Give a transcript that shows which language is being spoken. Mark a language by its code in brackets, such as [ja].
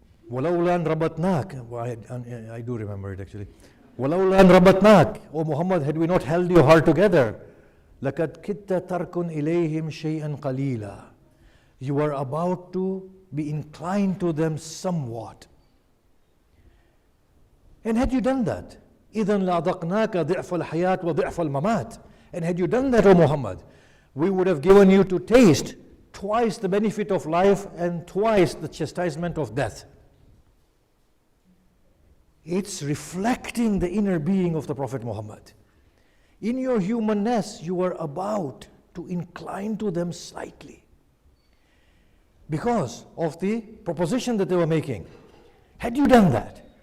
[ar] وَلَوْلَا أَنْ رَبَطْنَاكَ. [en] Well, I do remember it actually. [ar] وَلَوْلَا أَنْ رَبَطْنَاكَ. [en] O Muhammad, had we not held your heart together, [ar] لَقَدْ كِدْتَ تَرْكُنْ إِلَيْهِمْ شَيْئًا قَلِيلًا. [en] You are about to be inclined to them somewhat. And had you done that, [ar] إِذًا لَأَذَقْنَاكَ ضِعْفَ الْحَيَاةِ وَضِعْفَ الْمَمَاتِ. [en] And had you done that, O Muhammad, we would have given you to taste twice the benefit of life and twice the chastisement of death. It's reflecting the inner being of the Prophet Muhammad. In your humanness, you are about to incline to them slightly because of the proposition that they were making. Had you done that,